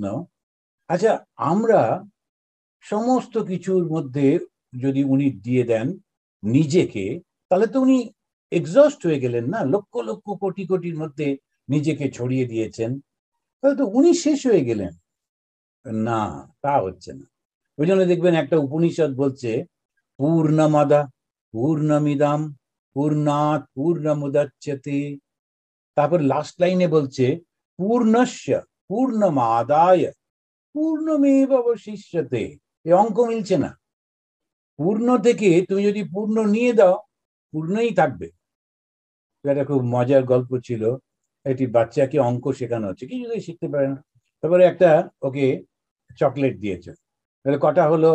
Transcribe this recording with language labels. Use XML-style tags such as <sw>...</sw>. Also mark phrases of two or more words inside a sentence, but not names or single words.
<bn>আচ্ছা, আমরা সমস্ত কিছুর মধ্যে যদি উনি দিয়ে দেন নিজেকে, তাহলে তো উনি এক্সস্ট হয়ে গেলেন না? লক্ষ লক্ষ কোটি কোটির মধ্যে নিজেকে ছড়িয়ে দিয়েছেন, তাহলে তো উনি শেষ হয়ে গেলেন। না, তা হচ্ছে না। ওই জন্য দেখবেন একটা উপনিষদ বলছে</bn> <sa>पूर्णमादा पूर्णमिदम् पूर्णात् पूर्णमुदच्यते।</sa> <bn>তারপর</bn> <en>last line</en> <bn>বলছে</bn> <sa>पूर्णस्य पूर्णमादाय पूर्णमेव अवशिष्यते।</sa> <bn>এই অঙ্ক মিলছে না। পূর্ণ থেকে তুমি যদি পূর্ণ নিয়ে দাও, পূর্ণই থাকবে। একটা খুব মজার গল্প ছিল, একটি বাচ্চাকে অঙ্ক শেখানো হচ্ছে, কিছুতেই শিখতে পারে না। তারপরে একটা ওকে চকলেট দিয়েছে, তাহলে কটা হলো?</bn>